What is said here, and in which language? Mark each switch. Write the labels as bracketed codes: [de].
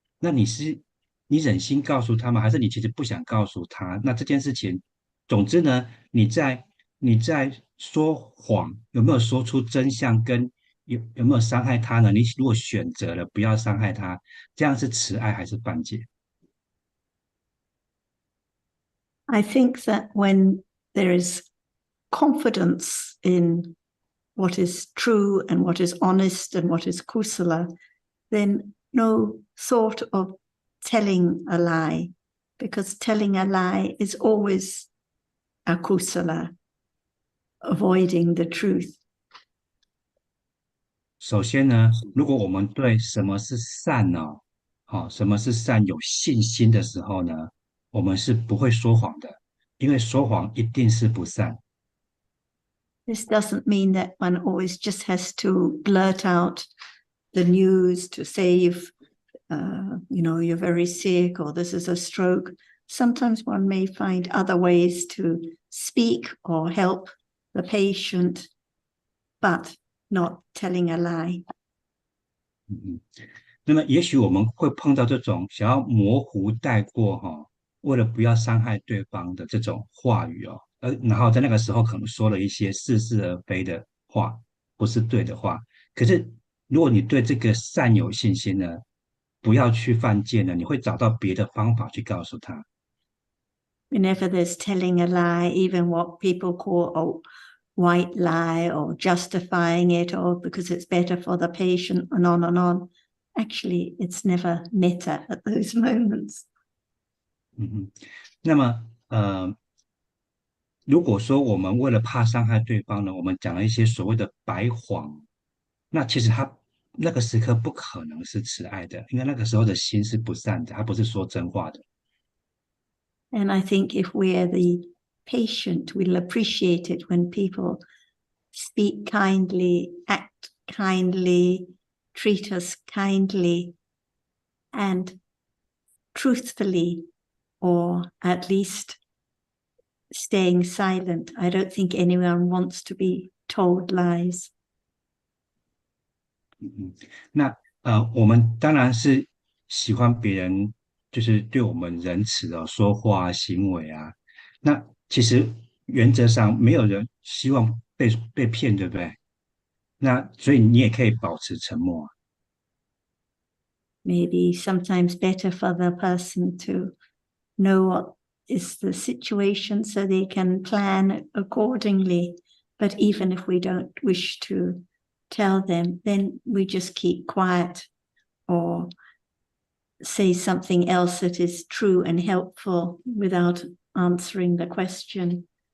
[zh] 那你忍心告诉他吗？还是你其实不想告诉他？那这件事情，总之呢，你在说谎，有没有说出真相，跟有没有伤害他呢？你如果选择了不要伤害他，这样是慈爱还是犯戒？ [en] I think that when there is confidence in what is true and what is honest and what is kusala, then no thought of telling a lie, because telling a lie is always a kusala, avoiding the truth. [zh] 首先呢，如果我们对什么是善呢、好、什么是善有信心的时候呢，我们是不会说谎的，因为说谎一定是不善。 [en] This doesn't mean that one always just has to blurt out the news to say if, you're very sick or this is a stroke. Sometimes one may find other ways to speak or help the patient, but not telling a lie. [zh] 那么也许我们会碰到这种想要模糊带过为了不要伤害对方的这种话语哦，然后在那个时候可能说了一些似是而非的话，不是对的话。可是如果你对这个善有信心呢，不要去犯戒呢，你会找到别的方法去告诉他。 [en] Whenever there's telling a lie, even what people call a white lie or justifying it or because it's better for the patient and on and on, actually it's never metta at those moments. [zh] 那么如果说我们为了怕伤害对方呢，我们讲了一些所谓的白谎，那其实他那个时刻不可能是慈爱的，因为那个时候的心是不善的，他不是说真话的。 [en] And I think if we're the patient. We'll appreciate it when people speak kindly, act kindly, treat us kindly and truthfully, or at least staying silent. I don't think anyone wants to be told lies. [zh] 那我们当然是喜欢别人就是对我们仁慈的说话啊行为啊。那其实原则上没有人希望被骗，对不对？那所以你也可以保持沉默啊。 [en] Maybe sometimes better for the person to know what is the situation so they can plan accordingly. But even if we don't wish to tell them, then we just keep quiet or say something else that is true and helpful without answering the question.